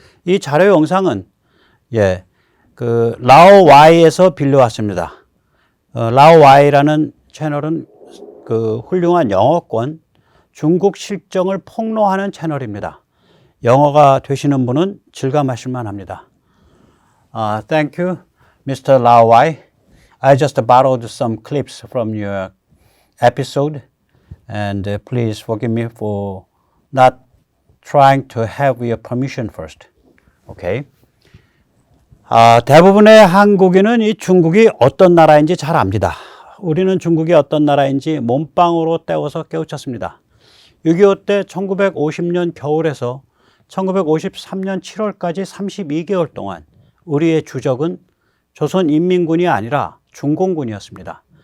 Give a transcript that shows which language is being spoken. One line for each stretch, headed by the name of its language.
Korean: 이 자료 영상은 라오와이에서 빌려왔습니다. 라오와이라는 채널은 훌륭한 영어권 중국 실정을 폭로하는 채널입니다. 영어가 되시는 분은 질감하실 만합니다.
English: Thank you, Mr. Lao Wai. I just borrowed some clips from your episode, and please forgive me for not trying to have your permission first. Okay.
Korean: 대부분의 한국인은 이 중국이 어떤 나라인지 잘 압니다. 우리는 중국이 어떤 나라인지 몸빵으로 때워서 깨우쳤습니다. 6.25 때 1950년 겨울에서 1953년 7월까지 32개월 동안 우리의 주적은 조선인민군이 아니라 중공군이었습니다.